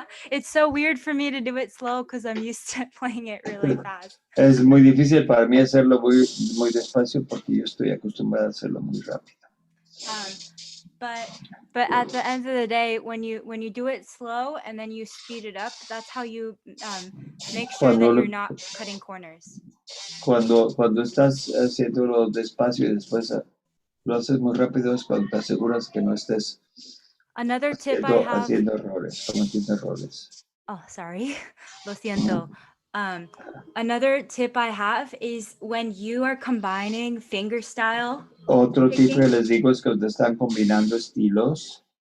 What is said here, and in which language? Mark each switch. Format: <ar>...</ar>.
<en>It's so weird for me to do it slow because I'm used to playing it really fast.</en> <es>Es muy difícil para mí hacerlo muy despacio porque yo estoy acostumbrado a hacerlo muy rápido.</es> <en>But at the end of the day, when you do it slow and then you speed it up, that's how you make sure that you're not cutting corners.</en> <es>Cuando estás haciéndolo despacio y después lo haces muy rápido es cuando te aseguras que no estés</es> <en>Another tip I have.</en> <es>Haciendo errores, cometiendo errores.</es> <en>Oh, sorry.</en> <es>Lo siento.</es> <en>Another tip I have is when you are combining fingerstyle.</en> <es>Otro tip que les digo es que cuando están combinando estilos.</es>